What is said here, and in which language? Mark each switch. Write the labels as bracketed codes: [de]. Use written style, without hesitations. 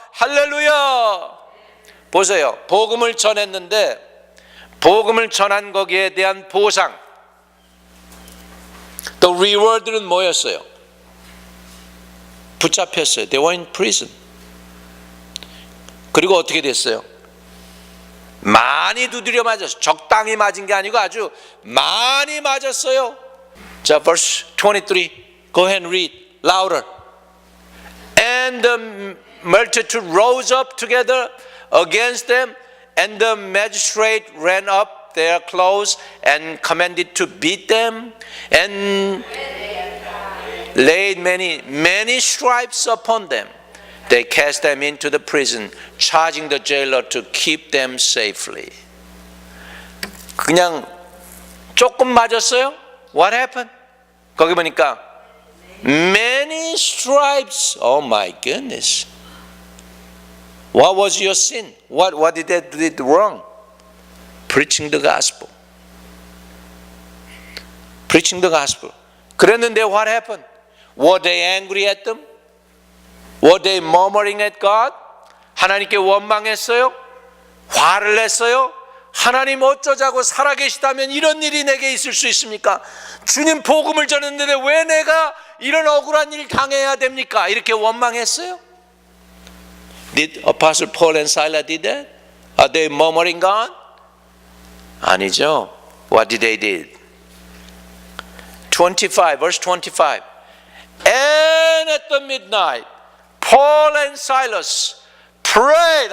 [ko] 할렐루야. 보세요. 복음을 전했는데 복음을 전한 거기에 대한 보상, [en] The reward [ko] 는 뭐였어요? 붙잡혔어요. [en] They were in prison. [ko] 그리고 어떻게 됐어요? 많이 두드려 맞았어요. 적당히 맞은 게 아니고 아주 많이 맞았어요. 자, [en] verse 23. Go ahead and read louder. And the multitude rose up together against them, and the magistrate ran up their clothes and commanded to beat them and laid many stripes upon them. They cast them into the prison, charging the jailer to keep them safely. [ko] 그냥 조금 맞았어요? [en] What happened? [ko] 거기 보니까 [en] many stripes. Oh my goodness. What was your sin? What did they do wrong? Preaching the gospel. Preaching the gospel. [ko] 그랬는데 [en] what happened? Were they angry at them? Were they murmuring at God? [ko] 하나님께 원망했어요? 화를 냈어요? 하나님 어쩌자고 살아계시다면 이런 일이 내게 있을 수 있습니까? 주님 복음을 전했는데 왜 내가 이런 억울한 일 당해야 됩니까? 이렇게 원망했어요? [en] Did Apostle Paul and Silas did that? Are they murmuring God? [ko] 아니죠. [en] What did they do? 25, verse 25. And at the midnight, Paul and Silas prayed.